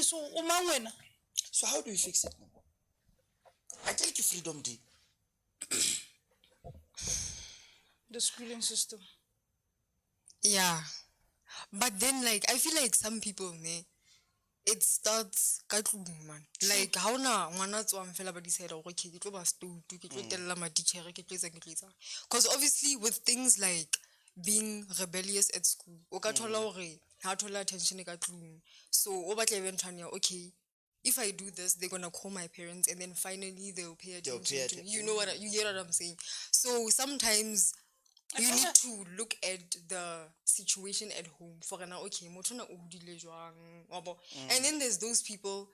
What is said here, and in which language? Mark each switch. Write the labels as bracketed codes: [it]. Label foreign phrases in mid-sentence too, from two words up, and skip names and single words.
[en] So how do we fix it now? I tell you Freedom Day. The schooling system. Yeah. But then like I feel like some people it starts [st] ka tlung [en] man. Like how [st] na ngwana tswang fela ba [en] decide okay [st] ke tlo ba stoutu ke tlo tella ma teacher ke tlo etsa [en] because obviously with things like being rebellious at school [st] o ka thola hore ha thola [en] attention [st] ka tlung so o batla [en] eventually okay if I do this they're gonna call my parents and then finally they'll pay attention to me. You know what you get what I'm saying. So sometimes you need to look at the situation at home for now. Okay, and then there's those people.